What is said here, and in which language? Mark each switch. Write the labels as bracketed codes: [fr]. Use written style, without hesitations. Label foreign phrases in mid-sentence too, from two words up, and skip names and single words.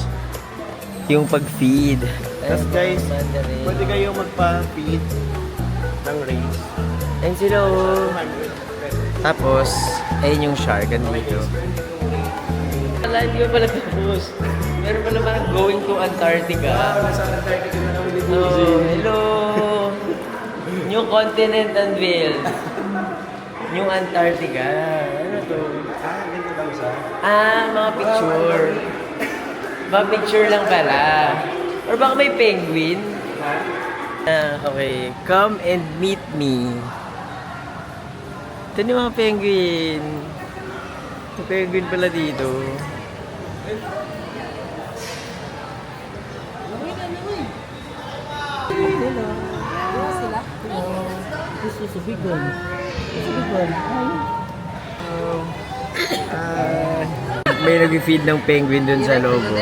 [tl] Yung pag-feed. Tapos guys, pwede kayo magpa-feed ng race. Ayun sila oh. Tapos, ayun yung shark. Andito. Wala, hindi ko pala tapos. Meron pala parang [en] going to Antarctica. [tl] Sa Antarctica na kami dito. [en] Oh, hello! New continent unveiled. New Antarctica. [tl] Ano to? Ganito daw siya. Mga picture. Mga picture lang pala. Or baka may penguin? Okay. [en] Come and meet me. [tl] Ito yung mga penguin. May penguin pala dito. May nag-feed ng penguin dun sa loob.